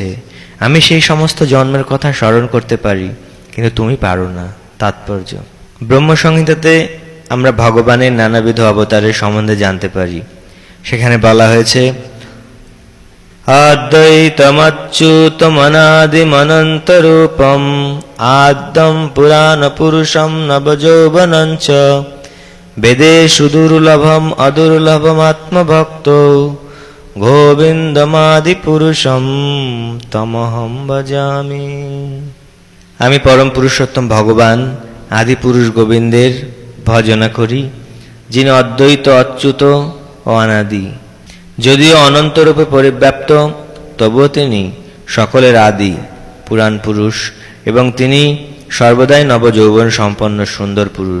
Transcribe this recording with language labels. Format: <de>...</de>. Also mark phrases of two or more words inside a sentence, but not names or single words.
<bn>আমি সেই সমস্ত জন্মের কথা স্মরণ করতে পারি, কিন্তু তুমি পারো না। তাৎপর্য: ব্রহ্মসংহিতাতে আমরা ভগবানের নানাবিধ অবতারের সম্বন্ধে জানতে পারি। সেখানে বলা হয়েছে,</bn> <sa>অদ্বৈতমচ্যুতমনাদিমনন্তরূপম আদ্যম পুরাণ পুরুষম নবযৌবনঞ্চ বেদেষু দুর্লভম অদুর্লভম আত্মভক্ত গোবিন্দমাদি পুরুষম তমহম ভজামি।</sa> <bn>আমি পরম পুরুষোত্তম ভগবান আদি পুরুষ গোবিন্দের ভজনা করি, যিনি অদ্বৈত, অচ্যুত ও অনাদি। যদিও অনন্তরূপে পরিব্যাপ্ত, তবুও তিনি সকলের আদি পুরাণ পুরুষ, এবং তিনি সর্বদাই নবযৌবন সম্পন্ন সুন্দর পুরুষ।</bn>